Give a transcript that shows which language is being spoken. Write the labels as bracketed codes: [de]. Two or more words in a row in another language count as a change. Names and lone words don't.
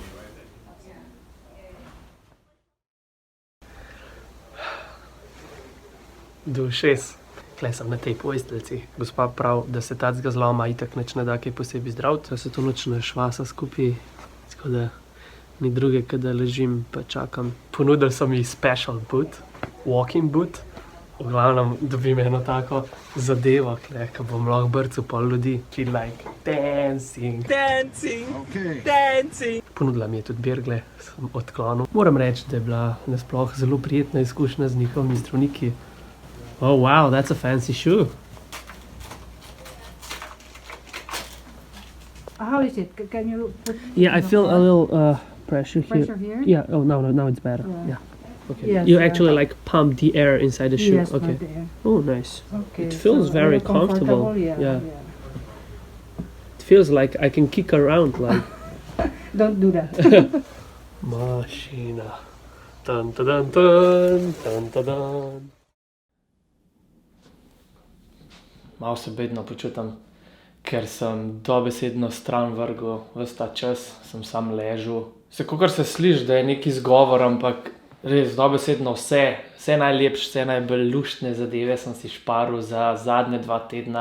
[sl] Do ušes. Tule sem na tej posteljici. Gospa pravi, da se tacga zloma itak nič ne da kaj posebej zdraviti, da se to nič ne švasa skupaj. Tako da ni druge, kot da ležim pa čakam. Ponudili so mi [en] special boot, walking boot. [sl] V glavnem dobim eno tako zadevo, ko bom lahko brcal pol ljudi. [en] Feel like dancing. Dancing! Okay. Dancing! [sl] Ponudila mi je tudi bergle, sem odklonil. Moram reči, da je bila nasploh zelo prijetna izkušnja z njihovimi zdravniki. [en] Oh wow, that's a fancy shoe. How is it? Can you put... Yeah, I feel a little pressure here. Pressure here? Yeah, oh now it's better. Yeah. Okay. Yes, You actually like pump the air inside the shoe. Yes, Okay. not there. Oh, nice. Okay. It feels so very comfortable. comfortable. Yeah, Yeah. It feels like I can kick around like Don't do that. [sl] mašina. Dun, dun, dun, dun, dun, dun, dun. Malo se bedno počutim, ker sem dobesedno stran vrgel ves ta čas, sem sam ležal. Vsekakor se sliši, da je neki izgovor, ampak res dobesedno vse najlepše, vse najbolj luštne zadeve sem si šparil za zadnje 2 tedna.